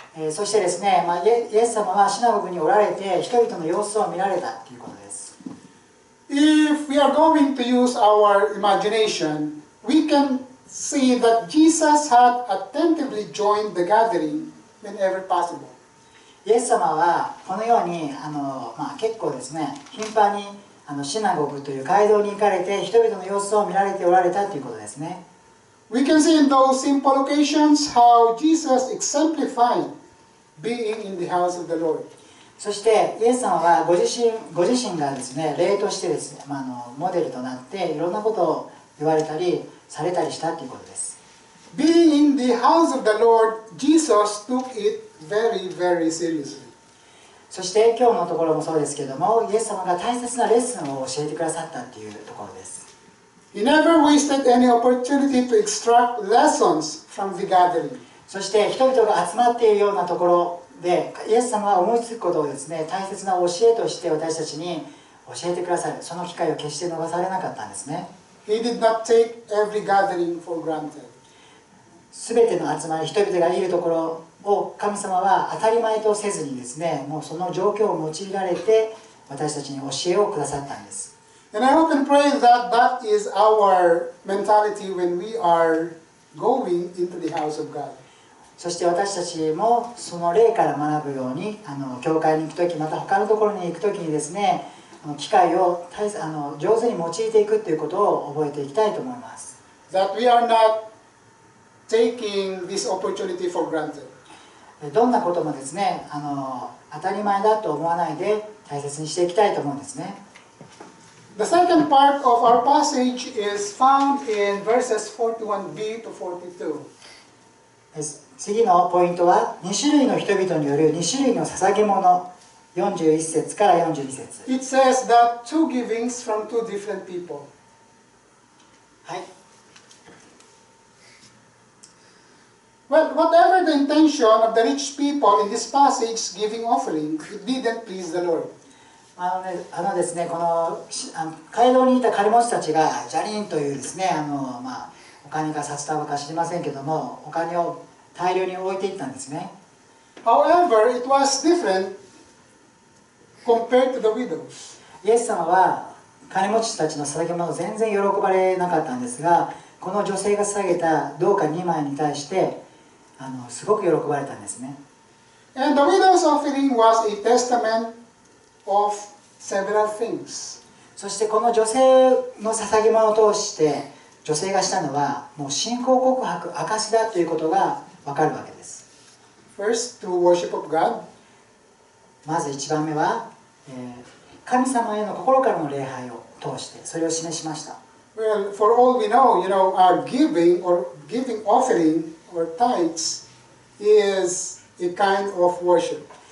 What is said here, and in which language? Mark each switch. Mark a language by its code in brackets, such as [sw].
[ja] そしてですね、イエス様はシナゴグにおられて人々の様子を見られたということです。 [en] If we are going to use our imagination, we can see that Jesus had attentively joined the gathering whenever possible. [ja] イエス様はこのように結構ですね、頻繁にシナゴグという街道に行かれて人々の様子を見られておられたということですね。 [en] We can see in those simple occasions how Jesus exemplified being in the house of the Lord. [ja] そしてイエス様はご自身がですね、例としてですね、モデルとなっていろんなことを言われたりされたりしたということです。 [en] Being in the house of the Lord, Jesus took it very, very seriously. [ja] そして今日のところもそうですけれども、イエス様が大切なレッスンを教えてくださったというところです。 [en] He never wasted any opportunity to extract lessons from the gathering. [ja] そして人々が集まっているようなところで、イエス様は思いつくことをですね、大切な教えとして私たちに教えてくださる、その機会を決して逃されなかったんですね。 [en] He did not take every gathering for granted. [ja] すべての集まり、人々がいるところを神様は当たり前とせずにですね、もうその状況を用いられて私たちに教えをくださったんです。 [en] And I hope and pray that that is our mentality when we are going into the house of God. [ja] そして私たちもその例から学ぶように、教会に行くとき、また他のところに行くときにですね、機会を上手に用いていくということを覚えていきたいと思います。 [en] That we are not taking this opportunity for granted. [ja] どんなこともですね、当たり前だと思わないで大切にしていきたいと思うんですね。 [en] The second part of our passage is found in verses 41b to 42. [ja] 次のポイントは2種類の人々による2種類の捧げ物、41節から42節。 [en] It says that two givings from two different people. [ja] はい。 [en] Well, whatever the intention of the rich people in this passage giving offering, it didn't please the Lord. [ja] ですね、この街道にいた金持ちたちがジャリンというですね、お金が札束か知りませんけども、お金を大量に置いていったんですね。 [en] However, it was different compared to the widows. [ja] イエス様は金持ちたちの捧げ物を全然喜ばれなかったんですが、この女性が捧げた銅貨2枚に対してすごく喜ばれたんですね。 [en] And the widow's offering was a testament of several things. [ja] そしてこの女性の捧げ物を通して女性がしたのはもう信仰告白証だということが分かるわけです。 [en] First, through worship of God. [ja] まず1番目は、神様への心からの礼拝を通してそれを示しました。 [en] Well, for all we know, our giving offering or tithes is a kind of worship.